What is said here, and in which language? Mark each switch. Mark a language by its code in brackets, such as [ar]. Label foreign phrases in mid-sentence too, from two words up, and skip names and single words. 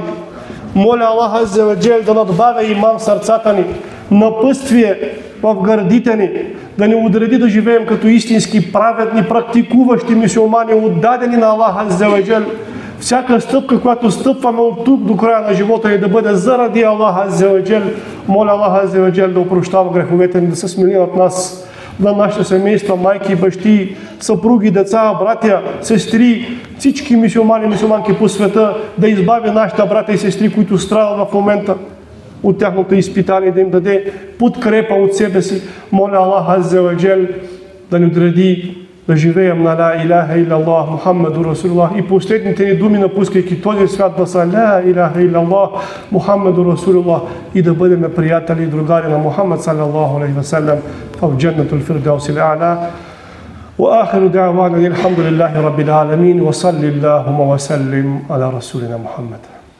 [bg] Моля Аллах [ar] عز وجل [bg] да надбавя иман в сърцата ни, напътствие в гърдите ни, да ни отреди да живеем като истински праведни, практикуващи мюсюлмани, отдадени на Аллах [ar] عز وجل. [bg] Всяка стъпка, която стъпваме от тук до края на живота ни, да бъде заради Аллах [ar] عز وجل. [bg] Моля Аллах [ar] عز وجل [bg] да опрощава греховете ни, да се смили от нас, на нашите семейства, майки, бащи, съпруги, деца, братя, сестри, всички мюсюлмани и мюсюлманки по света, да избави нашите братя и сестри, които страдат в момента от тяхното изпитание, да им даде подкрепа от себе си. Моля Аллах [ar] عز وجل [bg] да ни отреди да живеем на [ar] لا إله إلا الله، محمد رسول الله, [bg] и последните ни думи, напускайки този свят, да са [ar] لا إله إلا الله، محمد رسول الله, [bg] и да бъдем приятели и другари на Мухаммад [ar] صلى الله عليه وسلم [bg] в [ar] جنة الفردوس الأعلى. وآخر دعوانا الحمد لله رب العالمين وصلى اللهم وسلم على رسولنا محمد.